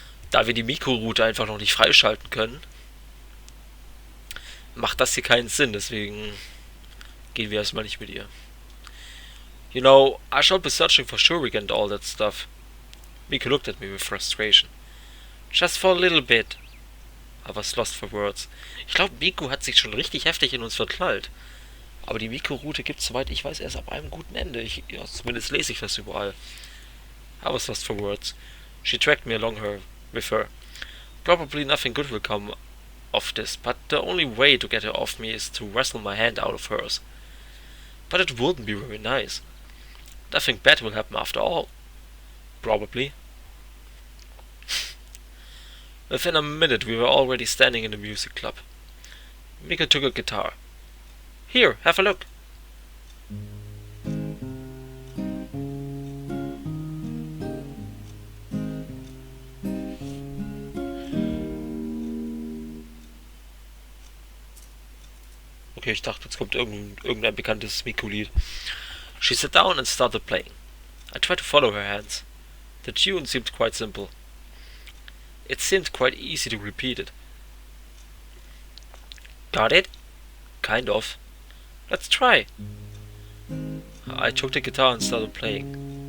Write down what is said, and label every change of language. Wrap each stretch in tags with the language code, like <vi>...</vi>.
<de>Da wir die Miku-Route einfach noch nicht freischalten können, macht das hier keinen Sinn, deswegen gehen wir erstmal nicht mit ihr.</de> <en>You know, I shall be searching for Shurik and all that stuff. Miku looked at me with frustration. Just for a little bit. I was lost for words.</en> <de>Ich glaube, Miku hat sich schon richtig heftig in uns verknallt. Aber die Miku-Route gibt's, soweit ich weiß, erst ab einem guten Ende. Ja, zumindest lese ich das überall.</de> <en>I was lost for words. She dragged me along with her. Probably nothing good will come of this, but the only way to get her off me is to wrestle my hand out of hers. But it wouldn't be very nice. Nothing bad will happen after all. Probably. Within a minute we were already standing in the music club. Miku took a guitar. Here, have a look.</en> <de>Okay, ich dachte, jetzt kommt irgendein bekanntes Miku-Lied.</de> <en>She sat down and started playing. I tried to follow her hands. The tune seemed quite simple. It seemed quite easy to repeat it. Got it? Kind of. Let's try. I took the guitar and started playing.</en>